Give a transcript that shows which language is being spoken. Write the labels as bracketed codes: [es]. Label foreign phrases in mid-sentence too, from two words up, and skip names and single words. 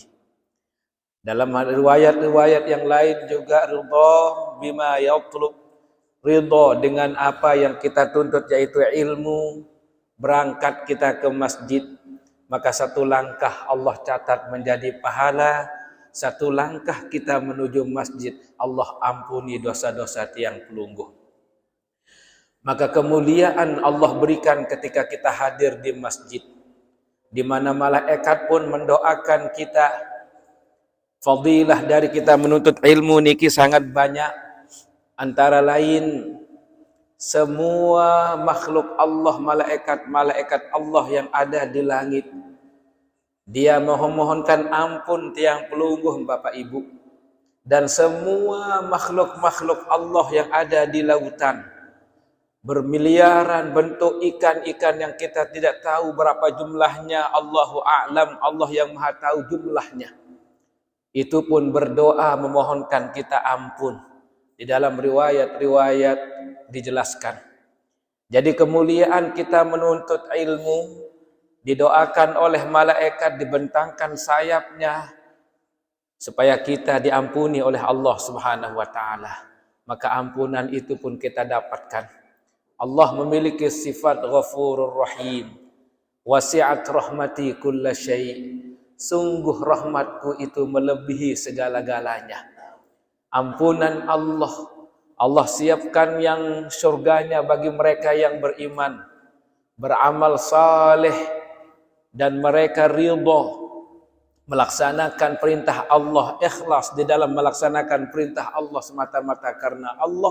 [id] Dalam riwayat-riwayat yang lain juga [ar] رضى بما يطلب, [id] ridho dengan apa yang kita tuntut yaitu ilmu. Berangkat kita ke masjid, maka satu langkah Allah catat menjadi pahala. Satu langkah kita menuju masjid, Allah ampuni dosa-dosa [sas] tiang pelungguh. [id] Maka kemuliaan Allah berikan ketika kita hadir di masjid, di mana malaikat pun mendoakan kita. Fadilah dari kita menuntut ilmu niki sangat banyak. Antara lain, semua makhluk Allah, malaikat Allah yang ada di langit, dia memohonkan ampun [sas] tiang pelungguh [id] Bapak Ibu. Dan semua makhluk-makhluk Allah yang ada di lautan, bermiliaran bentuk ikan-ikan yang kita tidak tahu berapa jumlahnya, [ar] الله أعلم, [id] Allah yang maha tahu jumlahnya. Itu pun berdoa memohonkan kita ampun. Di dalam riwayat-riwayat dijelaskan. Jadi kemuliaan kita menuntut ilmu didoakan oleh malaikat, dibentangkan sayapnya supaya kita diampuni oleh Allah [ar] سبحانه وتعالى. [id] Maka ampunan itu pun kita dapatkan. Allah memiliki sifat [ar] الغفور الرحيم. وسعت رحمتي كل شيء'. [id] Sungguh rahmatku itu melebihi segala-galanya. Ampunan Allah siapkan yang surganya bagi mereka yang beriman, beramal saleh, dan mereka ridha melaksanakan perintah Allah, ikhlas di dalam melaksanakan perintah Allah semata-mata karena Allah.